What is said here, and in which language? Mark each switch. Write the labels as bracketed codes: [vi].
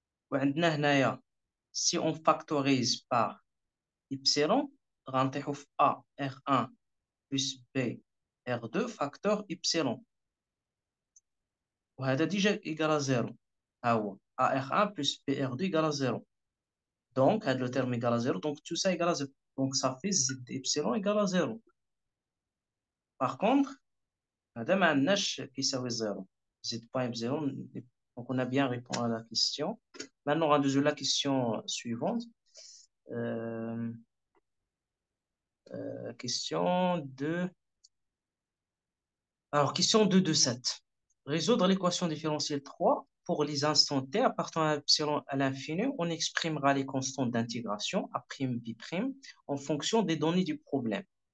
[ar] وعندنا هنايا [fr] si on factorise par epsilon غنطيحوا في A R1 plus B R2 facteur epsilon. وهذا déjà égal à 0. [ar] ها هو [fr] AR1 plus BR2 égal à 0. Donc, le terme égal à 0. Donc, tout ça égal à 0. Donc, ça fait Z epsilon égal à 0. Par contre, [ar] هذا ما عندناش كيساوي 0. [fr] Z point epsilon. Donc, on a bien répondu à la question. Maintenant, on va résoudre la question suivante. Euh, question de... Alors, question 2 de 7. Résoudre l'équation différentielle 3 pour les instants t appartenant à epsilon à l'infini, on exprimera les constantes d'intégration A', B' en fonction des données du problème.